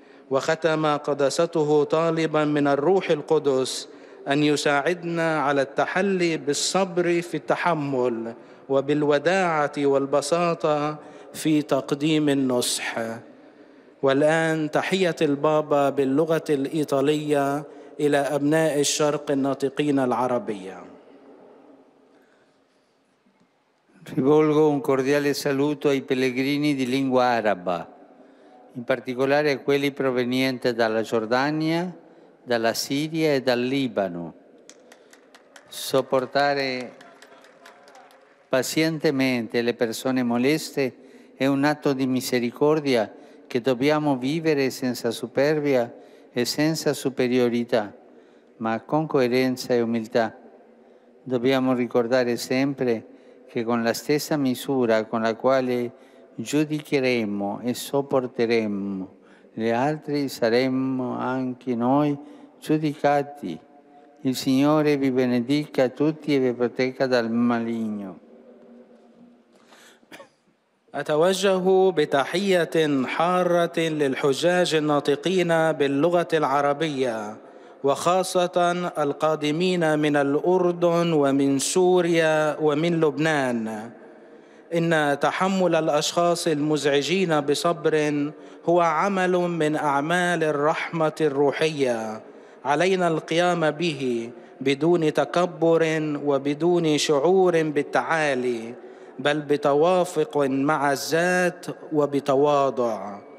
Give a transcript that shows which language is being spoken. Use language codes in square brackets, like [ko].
[ar] وختم قداسته طالبا من الروح القدس أن يساعدنا على التحلي بالصبر في التحمل وبالوداعة والبساطة في تقديم النصح. والآن تحية البابا باللغة الإيطالية إلى أبناء الشرق الناطقين العربية. [it] Rivolgo un cordiale saluto ai pellegrini di lingua araba, in particolare a quelli provenienti dalla Giordania, dalla Siria e dal Libano. Sopportare pazientemente le persone moleste è un atto di misericordia che dobbiamo vivere senza superbia e senza superiorità, ma con coerenza e umiltà. Dobbiamo ricordare sempre che con la stessa misura con la quale giudicheremo e sopporteremo gli altri saremmo anche noi giudicati. Il Signore vi benedica tutti e vi protegga dal maligno. [ar] أتوجه بتحية حارة للحجاج الناطقين باللغة العربية، وخاصة القادمين من الأردن ومن سوريا ومن لبنان. إن تحمل الأشخاص المزعجين بصبر هو عمل من أعمال الرحمة الروحية، علينا القيام به بدون تكبر وبدون شعور بالتعالي، بل بتوافق مع الذات وبتواضع.